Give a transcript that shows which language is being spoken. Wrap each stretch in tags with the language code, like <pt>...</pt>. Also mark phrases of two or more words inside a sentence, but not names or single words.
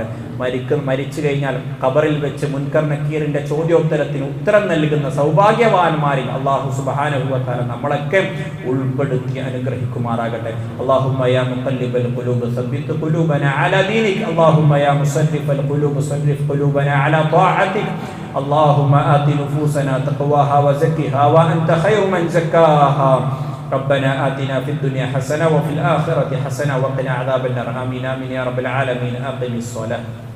<ml>മരിച്ചു കഴിഞ്ഞാൽ ഖബറിൽ വെച്ച് മുൻകർ നക്കീറിന്റെ ചോദ്യോത്തരത്തിന് ഉത്തരം നൽകുന്ന സൗഭാഗ്യവാന്മാരിൽ</ml> <ar>الله سبحانه وتعالى</ar> <ml>നമ്മളൊക്കെ ഉൾപ്പെടുത്തി അനുഗ്രഹിക്കുമാറാകട്ടെ.</ml> <ar>اللهم يا مقلب القلوب ثبت قلوبنا على دينك. اللهم يا مصرف القلوب صرف قلوبنا على طاعتك. اللهم آت نفوسنا تقواها وزكها وأنت خير من زكاها. ربنا آتنا في الدنيا حسنة وفي الآخرة حسنة وقنا عذاب النار. آمين آمين يا رب العالمين. أقم الصلاة.</ar>